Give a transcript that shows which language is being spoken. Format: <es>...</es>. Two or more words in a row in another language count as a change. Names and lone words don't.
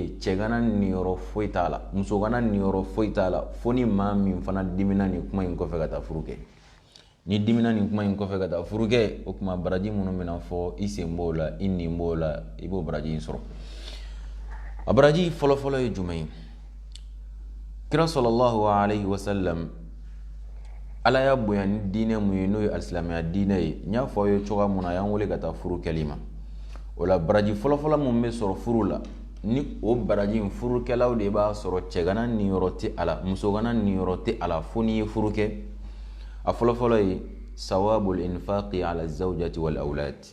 <bm>ye cɛ kana niyɔrɔ foyi t'a la muso kana niyɔrɔ foyi t'a la fo ni maa min fana dimina nin kuma in kɔfɛ ka taa furu kɛ ni dimina nin kuma in kɔfɛ ka taa furu kɛ o tuma baraji minnu bɛna fɔ i sen b'o la i nin b'o la i b'o baraji in sɔrɔ a baraji fɔlɔfɔlɔ ye jumɛn ye kira</bm> <ar>صلى الله عليه وسلم</ar> <bm>ala y'a bonya ni diinɛ mun ye n'o ye alisilamɛya diinɛ ye n y'a fɔ aw ye cogoya mun na a y'an wele ka taa furu kɛli ma o la baraji fɔlɔfɔlɔ mun bɛ sɔrɔ furu la ni o baraji in furukɛlaw de b'a sɔrɔ cɛ kana niyɔrɔ tɛ a la muso kana niyɔrɔ tɛ a la fo n'i ye furu kɛ a fɔlɔfɔlɔ ye</bm> <ar>ثواب الإنفاق على الزوجة والأولاد</ar>